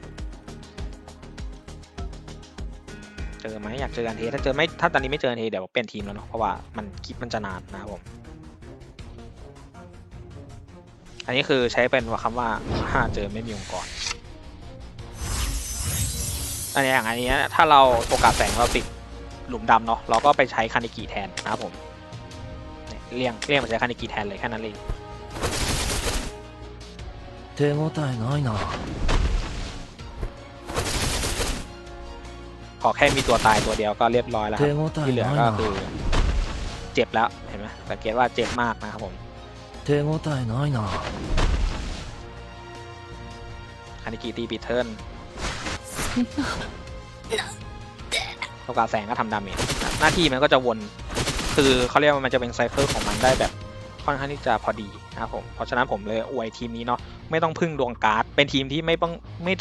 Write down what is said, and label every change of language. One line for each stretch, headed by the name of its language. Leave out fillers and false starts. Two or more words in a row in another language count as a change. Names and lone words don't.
Thai: เจอไหมอยากเจออันเทถ้าเจอไม่ถ้าตอนนี้ไม่เจออันเทเดี๋ยวเปลี่ยนทีมแล้วเนาะเพราะว่ามันคลิปมันจะนานนะครับผมอันนี้คือใช้เป็นคำว่าถ้าเจอไม่มีองค์กรอันนี้อย่างอันนี้ถ้าเราโอกาสแสงเราติดหลุมดำเนาะเราก็ไปใช้คานิกิแทนนะครับผมเลี่ยงมาใช้คานิกิแทนเลยแค่นั้นเอง
Japanese: 手応えないな
Thai: ขอแค่มีตัวตายตัวเดียวก็เรียบร้อยแล้วครับที่เหลือก็คือเจ็บแล้วเห็นไหมสังเกตว่าเจ็บมากนะครับผม
Japanese: 手応えないな
Thai: คานิกิตีปิดเทิร์นโอกาสแสงก็ทำดาเมจหน้าที่มันก็จะวนคือเขาเรียกว่ามันจะเป็นไซเคิลของมันได้แบบค่อนข้างที่จะพอดีนะครับผมเพราะฉะนั้นผมเลยอวยทีมนี้เนาะไม่ต้องพึ่งดวงการ์ดเป็นทีมที่ไม่ต้อง